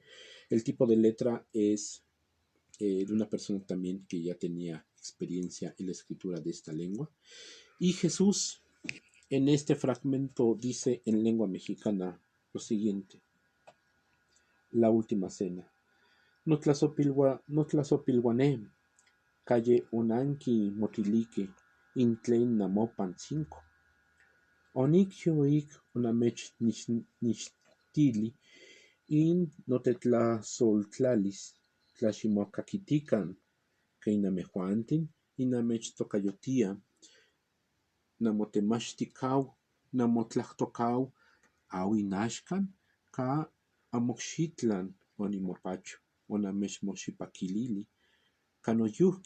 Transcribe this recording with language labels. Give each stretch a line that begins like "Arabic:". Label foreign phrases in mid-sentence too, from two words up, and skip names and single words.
Spanish: El tipo de letra es de una persona también que ya tenía experiencia en la escritura de esta lengua. Y Jesús en este fragmento dice en lengua mexicana lo siguiente: la última cena.
Nahuatl languages: Notlazopilguané, calle Onanki Motilique, Intlen Namopan 5. Onikyo ik onamech nishtili, in notetlasoltlalis, tlashimoakakitikan, keinamejuantin, inamech tocayotia, namotemachtikau, namotlactocau, auinashkan, ka amoxitlan onimopacho, onamechmoxipakilili, canoyuhki